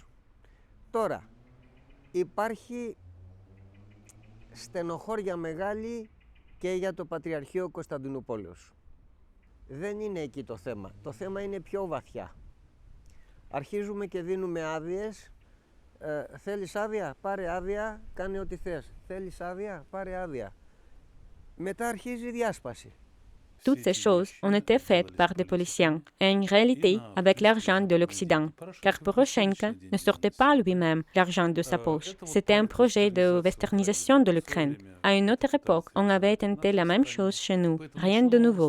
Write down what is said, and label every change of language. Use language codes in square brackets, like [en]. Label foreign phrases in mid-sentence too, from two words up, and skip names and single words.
[el] Τώρα υπάρχει στενοχώρια μεγάλη και για το Πατριαρχείο Κωνσταντινούπολεως. Δεν είναι εκεί το θέμα. Το θέμα είναι πιο βαθιά. Αρχίζουμε και δίνουμε άδειες. Θέλεις άδεια, πάρε άδεια, κάνε ό,τι θες. Θέλεις άδεια, πάρε άδεια. Μετά αρχίζει η διάσπαση. [fr] Toutes ces choses ont été faites par des policiers, et en réalité avec l'argent de l'Occident, car Poroshenko ne sortait pas lui-même l'argent de sa poche. C'était un projet de westernisation de l'Ukraine. À une autre époque, on avait tenté la même chose chez nous, rien de nouveau.